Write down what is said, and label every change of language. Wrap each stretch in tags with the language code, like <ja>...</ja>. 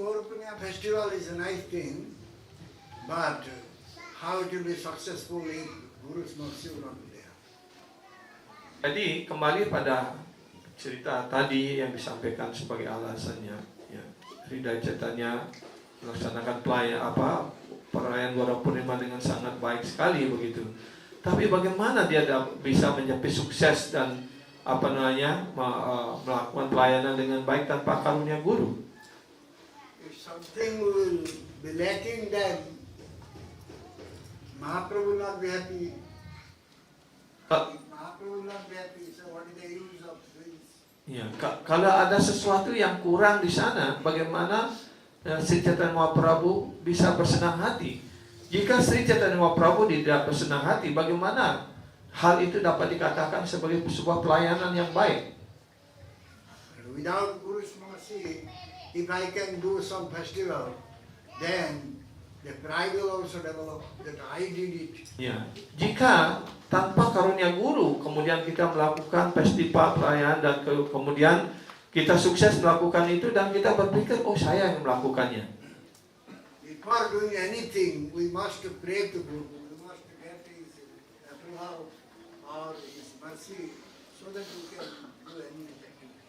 <en>Gaura Purnima festival is a nice thing, but how it will be successful if Guru's mercy will not be there.</en> <id>Jadi kembali pada cerita tadi yang disampaikan sebagai alasannya, ya, Hridaya Chaitanya melaksanakan perayaan Gora Purnima dengan sangat baik sekali begitu. Tapi bagaimana dia bisa mencapai sukses dan melakukan pelayanan dengan baik tanpa karunia guru?</id> <en>If something will be lacking, then Mahaprabhu will not be happy. If Mahaprabhu will not be happy, so what is the use of doing?</en> <id>Ya, kalau ada sesuatu yang kurang di sana, bagaimana Sri Chaitanya Mahaprabhu bisa bersenang hati? Jika Sri Chaitanya Mahaprabhu tidak bersenang hati, bagaimana hal itu dapat dikatakan sebagai sebuah pelayanan yang baik?</id> <en>Without Guru's mercy, if I can do some festival, then the pride will also develop that I did it.</en> <id>Ya, jika tanpa karunia guru, kemudian kita melakukan festival perayaan dan kemudian kita sukses melakukan itu dan kita berpikir, oh saya yang melakukannya.</id> <en>Before doing anything, we must pray to Guru. We must get his approval or his mercy so that we can do anything.</en>